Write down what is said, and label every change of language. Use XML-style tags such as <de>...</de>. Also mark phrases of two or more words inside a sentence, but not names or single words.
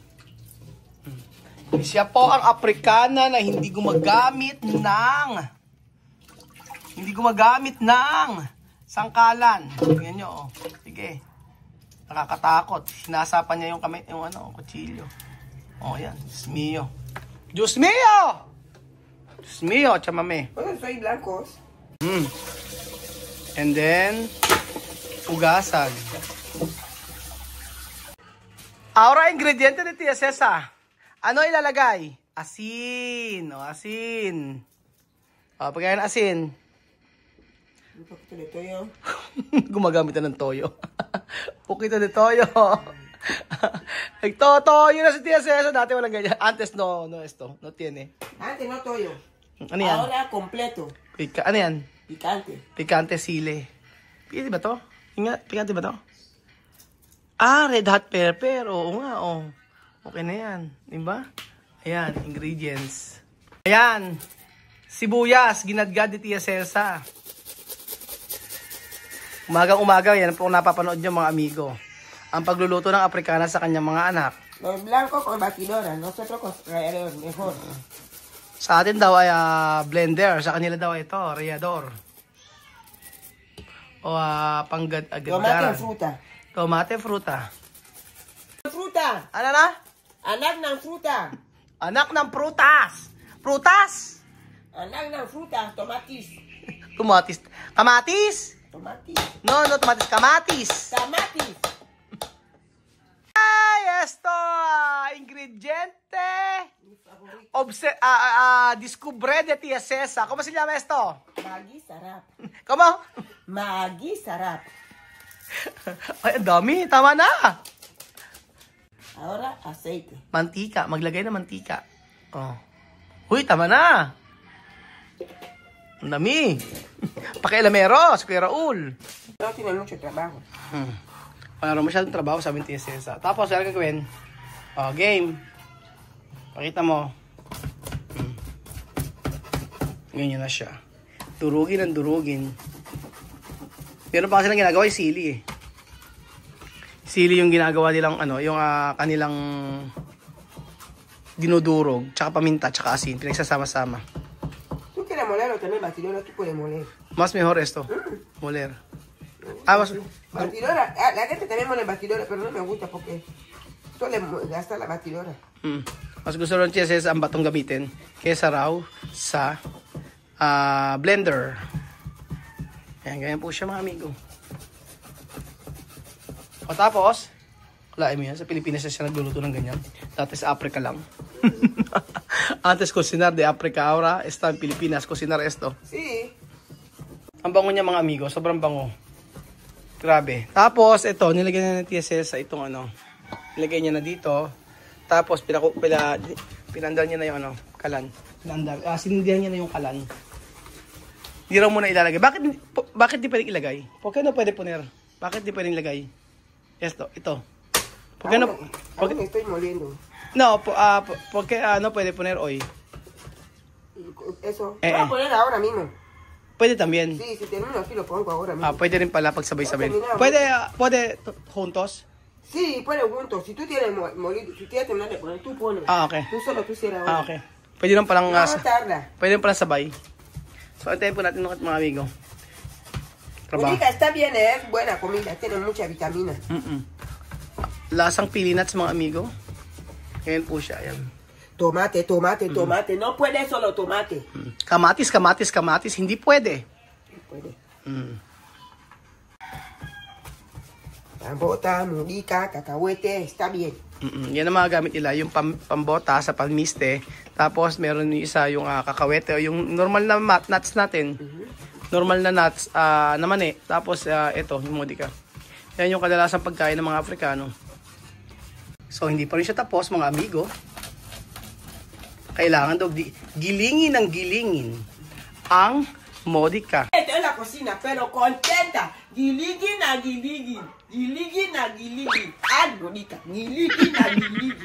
<tl>Siya po ang Afrikana na hindi gumagamit ng sangkalan. Tingnan nyo, oh. Sige. Nakakatakot. Sinasapan niya yung kamay, yung kutsilyo. Yan. Diyos mio. Diyos mio! Diyos mio, Chamame.</tl> <es>Bueno, soy blancos.</es> <en>And then,</en> <tl>ugasan.</tl> <es>Ahora, ingrediente ni Tia Cesa.</es> <tl>Ano ilalagay? Asin. Asin. Pagkain asin.</tl> <es>Un poquito de toyo.</es> <tl>Gumagamit na ng toyo.</tl> <es>Pukito de toyo.</es> <tl>Nagtotoyo na si Tia Cesa. Dati walang ganyan.</tl> <es>Antes no tiene. Antes no toyo.</es> <tl>Ano yan?</tl> <es>Ahora completo.</es> <tl>Ano yan?</tl> <es>Picante.</es> <tl>Picante sile. Picante ba to? Ingat, picante ba to?</tl> <en>Red hot pepper.</en> <tl>Oo nga, Okay na yan. Diba? Ayan, ingredients. Ayan. Sibuyas, ginadgad ni Tia Cesa. Umagang-umaga, yan po napapanood nyo, mga amigo. Ang pagluluto ng Afrikana sa kanyang mga anak.</tl> <es>Los blancos con batidora, nosotros con rallador, mejor.</es> <tl>Sa atin daw ay blender. Sa kanila daw ito, rallador. O</tl> <es>Tomate o fruta. Tomate, fruta. Fruta.</es> <tl>Ano na? Anak ng fruta. Anak ng prutas. Prutas? Anak ng fruta, tomatis. Kamatis. Tomatis. No, tomatis. Kamatis. Tomatis.</tl> <es>Esto, ingrediente. Descubre de Tia Cesa. ¿Cómo se llama esto?</es> <tl>Magi sarap.</tl> <es>¿Cómo?</es> <tl>Magi sarap. Ay, ang dami. Tama na.</tl> <es>Ahora aceite.</es> <tl>Mantika. Maglagay ng mantika. Oh. Huy, tama na. Ang dami. Pakialamero, si Kuya Raul.</tl> <es>No tiene mucho trabajo.</es> <tl>Wala rin masyadong trabaho, sabi ni Tia. Tapos, ano gagawin? Oh, game. Pakita mo. Ganyan na siya. Durugin ang durugin. Pero pa kasi lang ginagawa yung sili eh. Sili yung ginagawa nilang ano, yung kanilang dinudurog, tsaka paminta, tsaka asin, pinagsasama-sama.</tl> <es>Tú quieres moler o también batidora, tú puedes moler. Mas mejor esto. Moler. Mas... Batidora, la gente también mole batidora, pero no me gusta porque suele gastar la batidora.</es> <tl>Mas gusto rin siya ang batong gamitin kesa raw sa blender. Ayan, ganyan po siya mga amigo. O tapos, kalahin mo yan, sa Pilipinas siya nagluluto ng ganyan. Dati sa Africa lang.</tl> <es>Antes cocinar de Africa, ahora está en Pilipinas, cocinar esto. Sí.</es> <tl>Ang bango niya mga amigo, sobrang bango. Grabe. Tapos, ito, nilagyan na ng TSL sa itong ano. Nilagay niya na dito. Tapos, pinandal niya na yung ano, kalan. Sinindihan niya na yung kalan. Hindi raw muna ilalagay. Bakit di pwedeng ilagay?</tl> <es>Porque no pwede poner?</es> <tl>Bakit di pwedeng ilagay? Ito.</tl> <es>Porque no... Porque me estoy moliendo. No, porque no puede poner hoy. Eso. Voy a poner ahora mismo. Pwede también. Sí, si termino aquí lo pongo ahora mismo.</es> <tl>Pwede rin pala pag sabay-sabay.</tl> <es>Puede juntos? Sí, puede juntos. Si tú tienes molido, si quieres terminar de poner, tú pones. Okay. Tú solo tú cierras ahora.</es> <tl>Okay. Pwede rin palang...</tl> <es>No tarda.</es> <tl>Pwede rin palang sabay. So, antayin po natin mga amigo.</tl> <es>Mónica, está bien, es buena comida, tiene mucha vitamina.</es> <tl>Lasang pili nuts mga amigo. Ngayon po siya, ayan.</tl> <es>Tomate, no puede solo tomate.</es> <tl>Kamatis, hindi pwede.</tl> <es>Puede. Pambota, Mónica, cacahuete, está bien.</es> <tl>Yan ang mga gamit nila, yung pambota sa palmiste. Tapos meron yung isa yung kakawete o yung normal na nuts natin. Normal na nuts na mani. Tapos ito, yung Mónica. Yan yung kadalasang pagkain ng mga Afrikano. So hindi pa rin siya tapos mga amigo. Kailangan daw gilingin ng gilingin ang Mónica.</tl> <es>Esto es la cocina, pero contenta.</es> <tl>Giligin na giligin. Giligin na giligin. Ah, Mónica. Giligin na giligin.</tl>